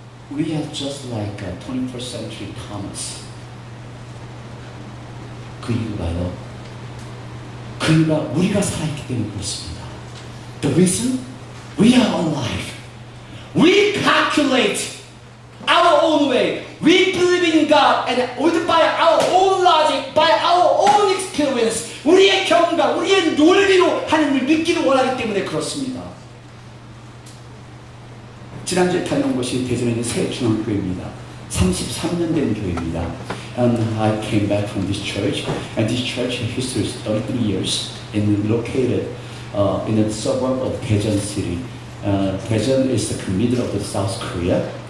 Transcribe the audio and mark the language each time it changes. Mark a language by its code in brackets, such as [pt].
[en] We are just like a 21st century Thomas. [ko] 그 이유가요. 그 이유가 우리가 살아있기 때문에 그렇습니다. [en] The reason? We are alive. We calculate our own way. We believe in God and by our own logic, by our own experience. [ko] 우리의 경험과 우리의 논리로 하나님을 믿기를 원하기 때문에 그렇습니다. 지난주에 다녀온 곳이 대전에 있는 새중앙교회입니다. 33년 된 교회입니다. [en] And I came back from this church, and this church history is 33 years and located in the suburb of Daejeon City. Daejeon is the middle of the South Korea.